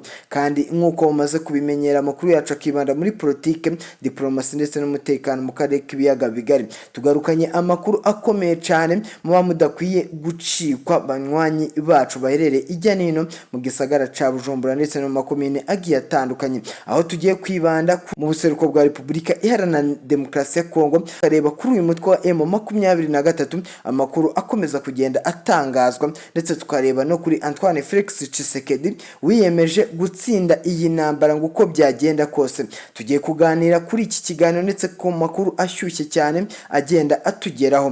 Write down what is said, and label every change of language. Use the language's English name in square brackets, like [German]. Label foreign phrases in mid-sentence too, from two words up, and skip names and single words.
[Kinyarwanda] Kandi nkuko mumaze kubimenyera amakuru yacu akibanda muri politike, diplomasi ndetse n'umutekano mu karere k'ibiyaga bigari. Tugarukanye amakuru akomeye cyane muba mudakwiye gucikwa banywanyi bacu baherere ijya nino mu gisagara ca Bujumbura ndetse no makomine agiye atandukanye, aho tugiye kwibanda mu buseruko bwa Repubulika Iharanira Demokarasi ya Kongo kareba kuri uyu mutwe wa M23 amakuru akomeza kugenda atangazwa, ndetse tukareba no kuri Antoine Felix Tshisekedi wiyemeje gutsinda iyi ntambara ngo uko byagenda kose. Tugiye kuganira kuri iki kiganiro ndetse ku makuru ashyushye cyane agenda atugeraho.